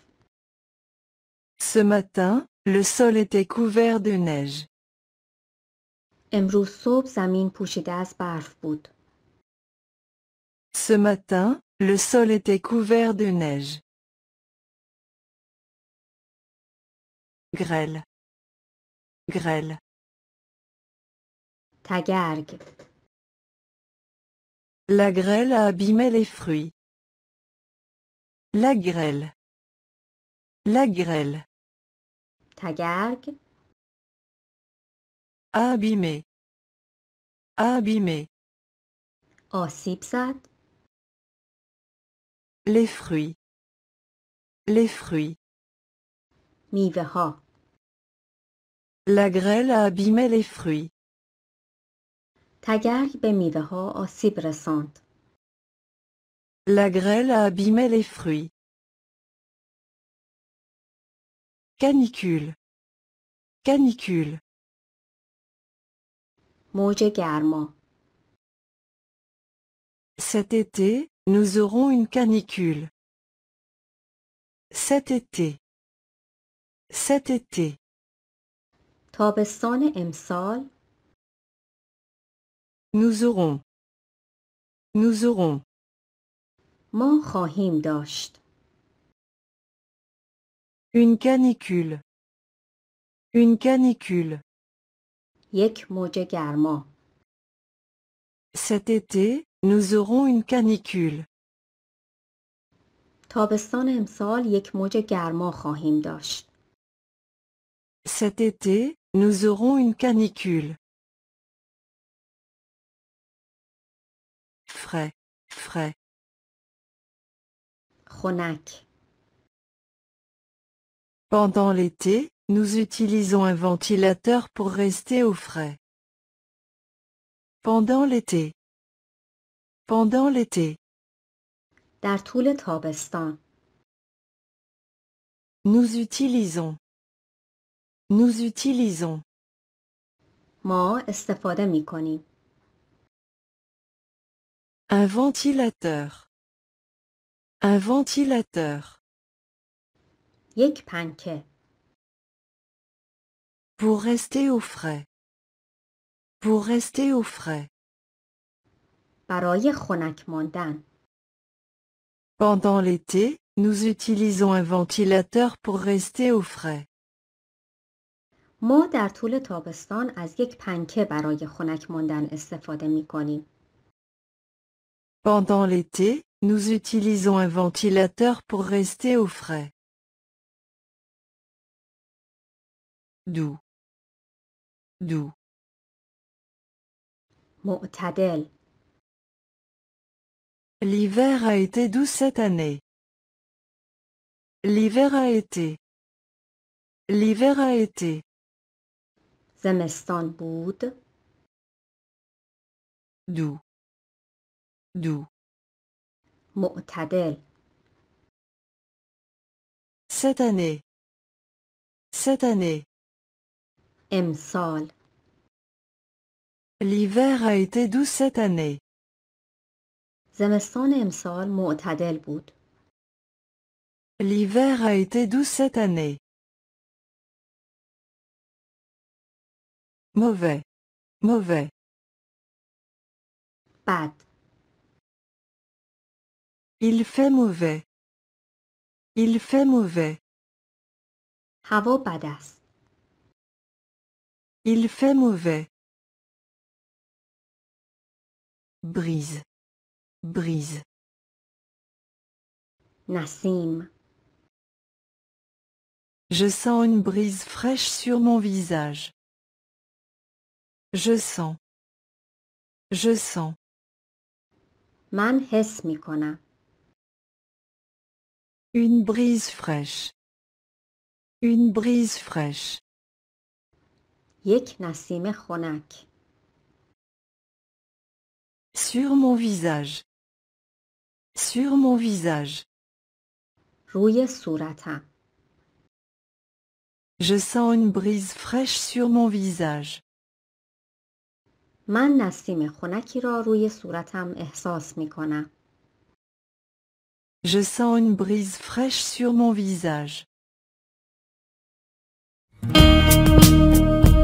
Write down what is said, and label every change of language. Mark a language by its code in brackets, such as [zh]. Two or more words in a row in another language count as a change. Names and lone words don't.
[fr] Ce matin, le sol était couvert de neige. [fa] امروز صبح زمین پوشیده از برف بود. [fr] Ce matin, le sol était couvert de neige. Grêle. Grêle. [fa] تگرگ. [fr] La grêle a abîmé les fruits. La grêle. La grêle. [fa] تگرگ. [fr] Abîmé. Abîmé. [fa] آسیب زد. [fr] Les fruits. Les fruits. [fa] میوه ها. [fr] La grêle a abîmé les fruits. [fa] تگرگ به میوه ها آسیب رساند. [fr] La grêle a abîmé les fruits. Canicule. Canicule. [fa] موج گرما. [fr] Cet été, nous aurons une canicule. Cet été. Cet été. [fa] تابستان امسال. [fr] Nous aurons. Nous aurons. [fa] ما خواهیم داشت. [fr] Une canicule. Une canicule. [fa] یک موج گرما. [fr] Cet été, nous aurons une canicule. [fa] تابستان امسال یک موج گرما خواهیم داشت. [fr] Cet été, nous aurons une canicule. Frais. Frais. [fa] خنک. [fr] Pendant l'été, nous utilisons un ventilateur pour rester au frais. Pendant l'été. Pendant l'été. [fa] در طول تابستان. [fr] Nous utilisons. Nous utilisons. [fa] ما استفاده می کنیم. [fr] Un ventilateur. Un ventilateur. [fa] یک پنکه. [fr] Pour rester au frais. Pour rester au frais. [fa] برای خنک ماندن. [fr] Pendant l'été, nous utilisons un ventilateur pour rester au frais. [fa] ما در طول تابستان از یک پنکه برای خنک ماندن استفاده می کنیم. [fr] Pendant l'été, nous utilisons un ventilateur pour rester au frais. Doux. Doux. [fa] معتدل. [fr] L'hiver a été doux cette année. L'hiver a été. L'hiver a été. [fa] زمستان بود. [fr] Doux. Doux. [fa] معتدل. [fr] Cette année. Cette année. [fa] امسال. [fr] L'hiver a été doux cette année. [fa] زمستان امسال معتدل بود. [fr] L'hiver a été doux cette année. Mauvais. Mauvais. [fa] بد. [fr] Il fait mauvais. Il fait mauvais. [fa] هوا بد است. [fr] Il fait mauvais. Brise. Brise. [fa] نسیم. [fr] Je sens une brise fraîche sur mon visage. Je sens. Je sens. [fa] من حس می کنم. [fr] Une brise fraîche. Une brise fraîche. [fa] یک نسیم خنک. [fr] Sur mon visage. Sur mon visage. [fa] روی صورتم. [fr] Je sens une brise fraîche sur mon visage. [fa] من نسیم خنکی را روی صورتم احساس می کنم. [fr] Je sens une brise fraîche sur mon visage.